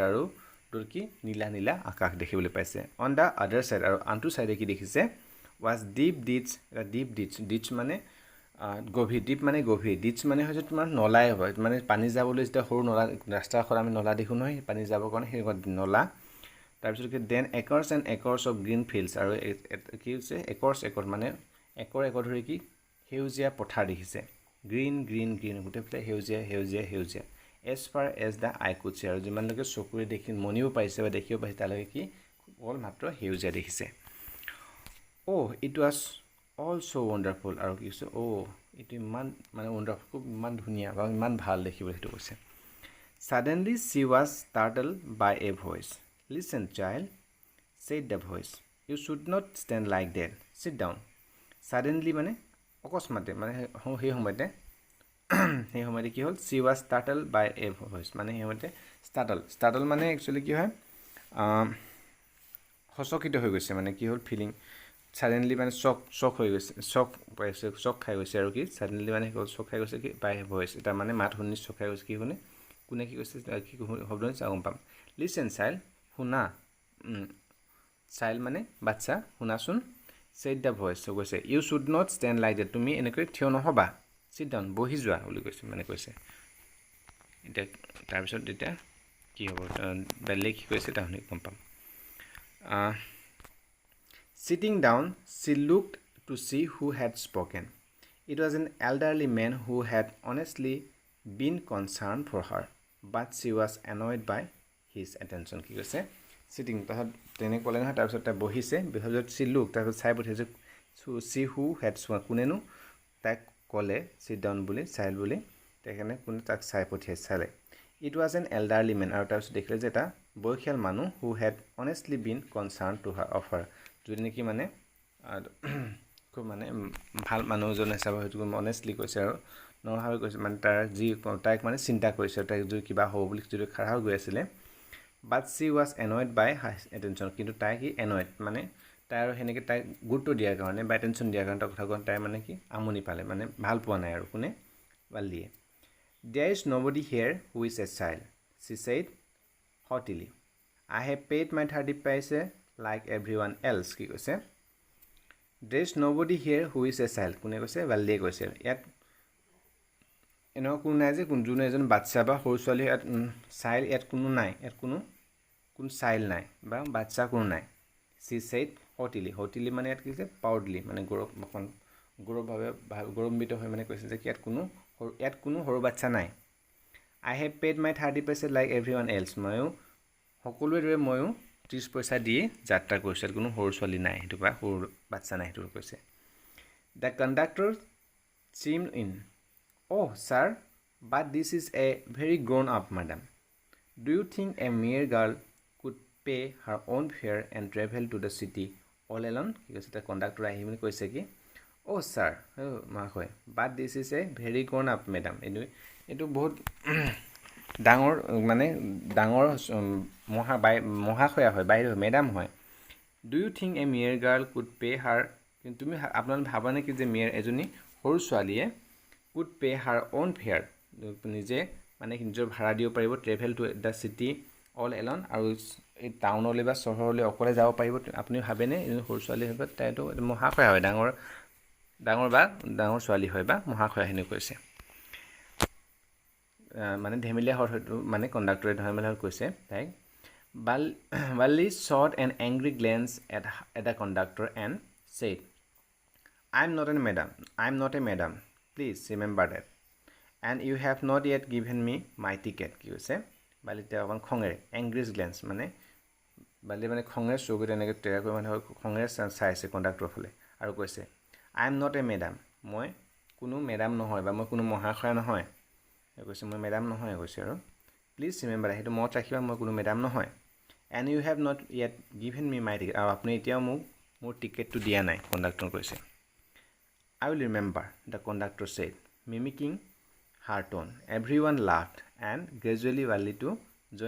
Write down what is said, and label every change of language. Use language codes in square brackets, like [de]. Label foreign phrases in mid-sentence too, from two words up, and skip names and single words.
[as] আৰু তোৰ কি নীলা আকাশ দেখিবলৈ পাইছে [en] on the other side [as] আৰু আনটো ছাইডে কি দেখিছে [en] was deep ditch [as] মানে গভীৰ ডিপ মানে গভীৰ ডিচ মানে হৈছে তোমাৰ নলাই হয় মানে পানী যাবলৈ যেতিয়া সৰু নলা ৰাস্তাৰ কাষত আমি নলা দেখোঁ নহয় পানী যাবৰ কাৰণে সেই নলা তাৰপিছত কি [en] then acres and acres of green fields [as] আৰু কি হৈছে একৰ্ছ মানে একৰ ধৰি কি সেউজীয়া পথাৰ দেখিছে গ্ৰীণ গোটেইফালে সেউজীয়া [en] as far as the eye could see [as] আৰু যিমানলৈকে চকুৰে দেখি মনিব পাৰিছে বা দেখিব পাৰিছে তালৈকে কি অকল মাত্ৰ সেউজীয়া দেখিছে [en] it was all so wonderful [as] আৰু কি কৈছে এইটো ইমান মানে wonderful খুব ইমান ধুনীয়া বা ইমান ভাল দেখিবলৈ সেইটো কৈছে [en] suddenly she was startled by a voice listen child said the voice you should not stand like that sit down [as] suddenly মানে অকস্মাতে মানে সেই সময়তে কি হ'ল [en] she was startled by a voice [as] মানে সেই সময়তে startle মানে একচুৱেলি কি হয় হচকিত হৈ গৈছে মানে কি হ'ল [en] feeling suddenly [as] মানে চক হৈ গৈছে চক খাই গৈছে আৰু কি ছাডেনলি মানে চক খাই গৈছে কি [en] by voice [as] এটা মানে মাত শুনি চক খাই গৈছে কি কোনে কি কৈছে কি শব্দ নিছে গম পাম [en] listen child [as] শুনা চাইল্ড মানে বাচ্চা শুনাচোন [en] said the voice [as] কৈছে [en] you should not stand like that [as] তুমি এনেকৈ থিয় নহ'বা [en] sit down [as] বহি যোৱা বুলি কৈছে মানে কৈছে এতিয়া তাৰপিছত এতিয়া কি হ'ব বেলেগ কি কৈছে তাহলে গম পাম [en] sitting down she looked to see who had spoken it was an elderly man who had honestly been concerned for her but she was annoyed by his attention [as] কি কৈছে sitting তাৰপিছত তেনে ক'লে নহয় তাৰপিছত তাই বহিছে বিহজত [en] she looked [as] তাৰপিছত চাই পঠিয়াইছে [en] see who had spoken [as] কোনেনো তাক ক'লে [en] sit down [as] বুলি চাইল বুলি তেখেতে কোনে তাক চাই পঠিয়াইছে [en] it was an elderly man [as] আৰু তাৰপিছত দেখিলে যে এটা বয়সীয়াল মানুহ [en] who had honestly been concerned to her of her [as] যদি নেকি মানে খুব মানে ভাল মানুহজন হিচাপে হয়তো অনেষ্টলি কৈছে আৰু নৰভাৱে কৈছে মানে তাৰ যি তাইক মানে চিন্তা কৰিছে তাইক যদি কিবা হ'ব বুলি যদি খাৰা হৈ গৈ আছিলে [en] but she was annoyed by his attention [as] কিন্তু তাই কি এনয়েড মানে তাই আৰু সেনেকৈ তাইক গুৰুত্ব দিয়াৰ কাৰণে বা এটেনশ্যন দিয়াৰ কাৰণে তাই কথা কোৱা তাই মানে কি আমনি পালে মানে ভাল পোৱা নাই আৰু কোনে বাল্লিয়ে [en] there is nobody here who is a child she said haughtily I have paid my 30 paise like everyone else [as] কি কৈছে [en] there is nobody here who is a child [as] কোনে কৈছে বাল্লিয়ে কৈছে ইয়াত এনেকুৱা কোনো নাই যে যোন এজন বাচ্চা বা সৰু ছোৱালী ইয়াত চাইল্ড ইয়াত কোনো নাই ইয়াত কোনো চাইল্ড নাই বা বাচ্চা কোনো নাই [en] she said haughtily [as] মানে ইয়াত কি কৈছে প্ৰাউডলি মানে গৌৰৱভাৱে গৌৰৱান্বিত হৈ মানে কৈছে যে ইয়াত কোনো সৰু বাচ্চা নাই [en] I have paid my 30 paise like everyone else [as] ময়ো সকলোৰে দৰে ময়ো 30 পইচা দিয়ে যাত্ৰা কৰিছে কোনো সৰু ছোৱালী নাই সেইটো বা সৰু [en] বাচ্চা নাই সেইটো কৈছে The conductor chimed in Oh sir but this is a very grown up madam Do you think a mere girl could pay her own fare and travel to the city all alone [as] কি কৈছে তাৰ কণ্ডাক্টৰ আহি মানে কৈছে কি [en] Oh sir হয় but this is a [as] very grown up madam এইটো বহুত ডাঙৰ মানে ডাঙৰ মহাশয়া হয় বাইদেউ মেডাম হয় [en] do you think a mere girl could pay her [as] কিন্তু তুমি আপোনালোকে ভাবা নেকি যে মেয়াৰ এজনী সৰু ছোৱালীয়ে [en] could pay her own fare [as] নিজে মানে নিজৰ ভাড়া দিব পাৰিব [en] travel to the city all alone [as] আৰু এই টাউনলৈ বা চহৰলৈ অকলে যাব পাৰিব আপুনি ভাবেনে এজনী সৰু ছোৱালী হয় তাইতো মহাশয়া হয় ডাঙৰ ছোৱালী হয় বা মহাশয়া হেনে কৈছে মানে ধেমেলীয়া হয়তো মানে কণ্ডাক্টৰে ধেমেলীয়া কৈছে তাইক Valli shot an [en] angry glance at the conductor and said I'm not a madam please remember that and you have not yet given me my ticket [as] কি কৈছে বালি তেওঁ অকণ খঙেৰে [en] angry glance [as] মানে বালি মানে খঙেৰে চকুত এনেকৈ টেৰা কৰি মানে খঙেৰে চাইছে কণ্ডাক্টৰৰ ফালে আৰু কৈছে [en] I'm not a madam [as] মই কোনো মেডাম নহয় বা মই কোনো মহাশয়া নহয় কৈছে মই মেডাম নহয় কৈছে আৰু [en] please remember [as] সেইটো মনত ৰাখিবা মই কোনো মেডাম নহয় [en] and you have not yet given me my ticket [as] আৰু আপুনি এতিয়াও মোক মোৰ টিকেটটো দিয়া নাই কণ্ডাক্টৰ কৈছে [en] I will remember the conductor said mimicking her tone everyone laughed and gradually Valli to join